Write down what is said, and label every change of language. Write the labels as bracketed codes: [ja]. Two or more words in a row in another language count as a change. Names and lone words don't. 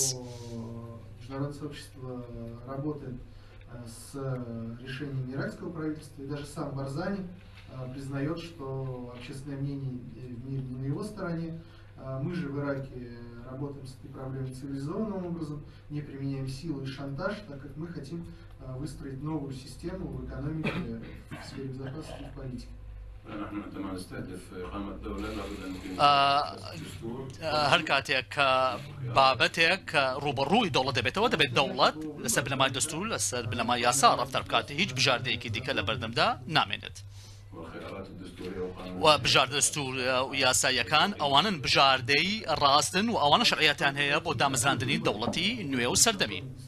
[ru] Международное сообщество работает с решением иракского правительства, и даже сам Барзани признает, что общественное мнение в мире не на его стороне. Мы же в Ираке работаем с этой проблемой цивилизованным образом, не применяем силу и шантаж, так как мы хотим выстроить новую систему в экономике, в сфере безопасности и политики. [ckb] هەر کاتێک کە بابەتێک کە ڕوبەڕووی دەوڵەت دەبێتەوە دەبێت دەوڵەت لەسەر بنەمای دەستور لەسەر بنەمای یاسا ڕەفتار بکات هیچ بژاردەیەکی دیکە لە بەردەمدا نامێنێت. و بژاردە دەستور و یاساییەکان ئەوانن بژاردەی ڕاستن و ئەوانە شەرعیەتیان هەیە بۆ دامەزراندنی دەوڵەتی نوێ و سەردەمی.